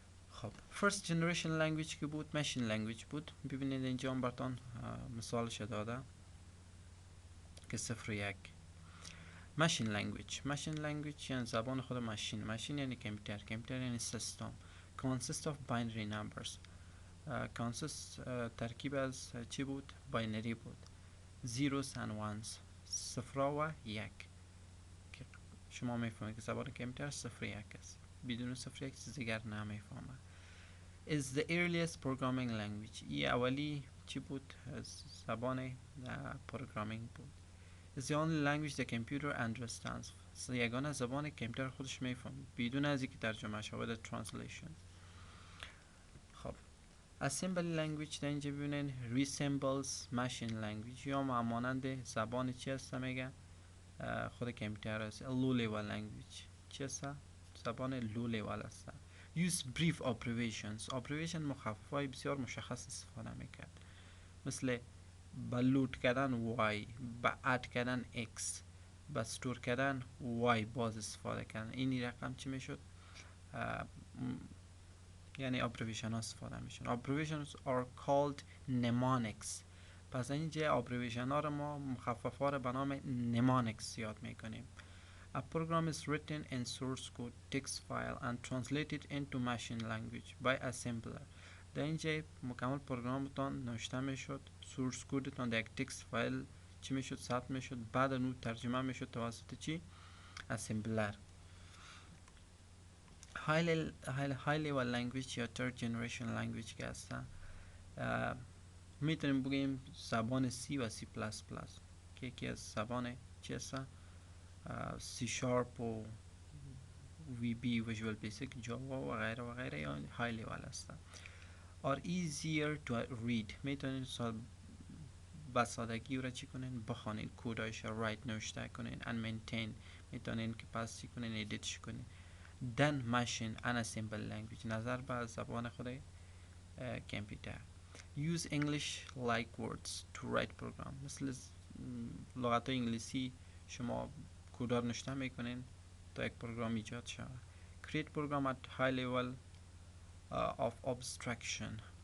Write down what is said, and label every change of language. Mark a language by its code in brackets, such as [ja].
[fa] خب فرست جنریشن لنگویج که بود ماشین لنگویج بود. ببینید اینجا هم براتون مثالش داده که 01 ماشین لنگویج. ماشین لنگویج یعنی زبان خود ماشین. ماشین یعنی کامپیوتر، کامپیوتر یعنی سیستم. [en] consist of binary numbers. [fa] consist ترکیب از چی بود؟ باینری بود. zeros and ones، صفرا و یک، که شما میفهمید که زبان کامپیوتر صفر یک است. بدون صفر یک چیز دیگر نمیفهمه. [en] is the earliest programming language. [fa] این اولی چی بود؟ زبان پروگرامینگ بود. [en] is the only language the computer understands. [fa] یگانه زبان کامپیوتر خودش میفهمه بدون از اینکه ترجمه شود، translation. خب assembly language در اینجا ببینین resembles machine language یا مانند زبان چی هست میگه خود کامپیوتر است. [en] low level language چی هست؟ زبان low level است. use brief abbreviations. [fa] abbreviation مخفف های بسیار مشخص استفاده میکرد، مثل با لود کردن y، با اد کردن x، با استور کردن y باز استفاده کردن. این رقم چی میشد؟ یعنی abbreviation ها استفاده میشن. [en] abbreviations are called mnemonics. [fa] پس اینجا abbreviation ها رو ما مخفف ها رو به نام mnemonics یاد میکنیم. [en] A program is written in source code text file and translated into machine language by assembler. [fa] در اینجا مکمل پروگرامتان نوشته میشد، سورس کودتان در یک تکست فایل چی میشد؟ ثبت میشد، بعد اون ترجمه میشد توسط چی؟ اسمبلر. های لیول لنگویج یا third generation language که هستن میتونیم بگیم زبان C و C++ که یکی از زبان چی هستن؟ C Sharp و VB Visual Basic، جاوا و غیره و غیره یا های لیول هستن. [en] are easier to read. [fa] میتونین با سادگی را چی کنین؟ بخوانین، کودایش را رایت نوشته کنین and maintain. میتونین که پس چی کنین؟ ادیتش کنین. then machine and assemble language نظر به زبان خود کامپیوتر. [en] use English like words to write program. [fa] مثل لغت انگلیسی شما کودار نوشته میکنین تا یک پروگرام ایجاد شود. [en] create program at high level of abstraction.